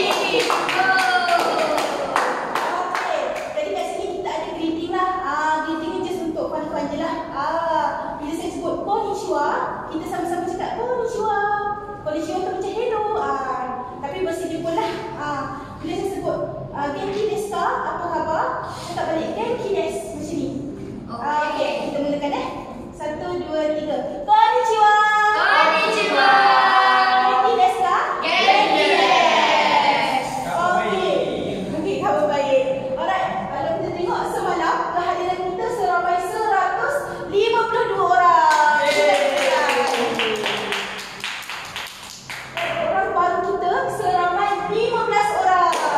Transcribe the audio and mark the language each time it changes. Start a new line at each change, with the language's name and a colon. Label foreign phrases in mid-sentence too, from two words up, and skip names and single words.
Malay: Okey. Jadi kat sini kita ada greeting lah. Greeting ni just untuk fun-fun je lah. Bila saya sebut konnichiwa, kita sama-sama cakap konnichiwa. Konnichiwa tu macam hello. Tapi bahasa Jepun lah. Bila saya sebut
Japanese: 元気ですか,
Malay: apa khabar? Cakap balik
Japanese: 元気です
Malay: macam ni. Okey, kita mulakan 1, 2, 3.
Japanese: Konnichiwa. Konnichiwa. 元気ですか? 元気です.
Malay: Okey. Okey, khabar baik. Alright, kalau kita tengok semalam kehadiran kita seramai 152 orang. Orang baru kita seramai 15 orang.